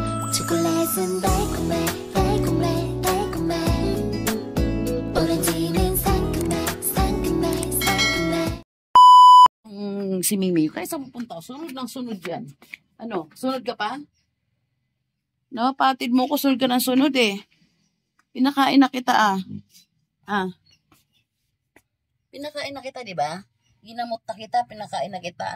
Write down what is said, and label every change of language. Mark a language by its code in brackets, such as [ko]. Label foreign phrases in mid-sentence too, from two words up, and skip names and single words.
[ko] 초콜릿은 달콤해 달콤해 달콤해 오렌지는 상큼해 상큼해 상큼해. [tl] Si Mimi, kaya saan pupunta? Sunod ng sunod yan. Ano? Sunod ka pa? No, patid mo ko, sunod ka ng sunod eh. Pinakain na kita ah. Pinakain na kita, di ba? Ginamot na kita, pinakain na kita.